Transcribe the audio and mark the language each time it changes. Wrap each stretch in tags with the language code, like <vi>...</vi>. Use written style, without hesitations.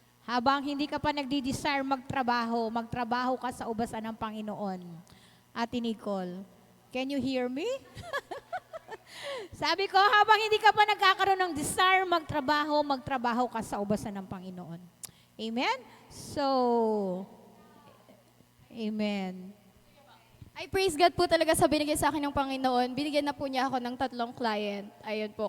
<tl>Habang hindi ka pa nagdi-desire magtrabaho ka sa ubasan ng Panginoon.</tl> <en>Ate Nicole, can you hear me?</en> <tl>Sabi ko, habang hindi ka pa nagkakaroon ng desire magtrabaho ka sa ubasan ng Panginoon.</tl> <en>Amen? So, amen. I praise God</en> <tl>po talaga sa binigay sa akin ng Panginoon. Binigyan na po niya ako ng 3 client. Ayun po.</tl>